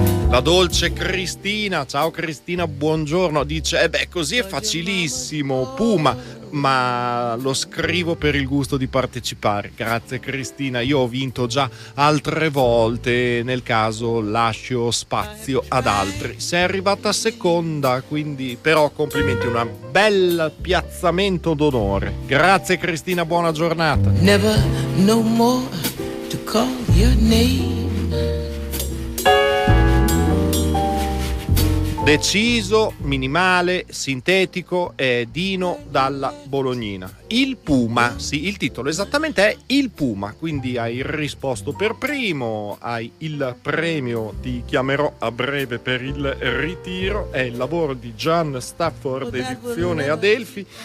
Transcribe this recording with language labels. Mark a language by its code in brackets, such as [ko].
[it] La dolce Cristina, ciao Cristina, buongiorno, dice, beh, così è facilissimo, Puma, ma lo scrivo per il gusto di partecipare. Grazie Cristina, io ho vinto già altre volte, nel caso lascio spazio ad altri. Sei arrivata seconda, quindi, però complimenti, un bel piazzamento d'onore. Grazie Cristina, buona giornata. [en] Never no more to call your name. [it] Deciso, minimale, sintetico, è Dino dalla Bolognina. Il Puma, sì, il titolo esattamente è Il Puma, quindi hai risposto per primo, hai il premio, ti chiamerò a breve per il ritiro, è il lavoro di John Stafford, edizione Adelphi,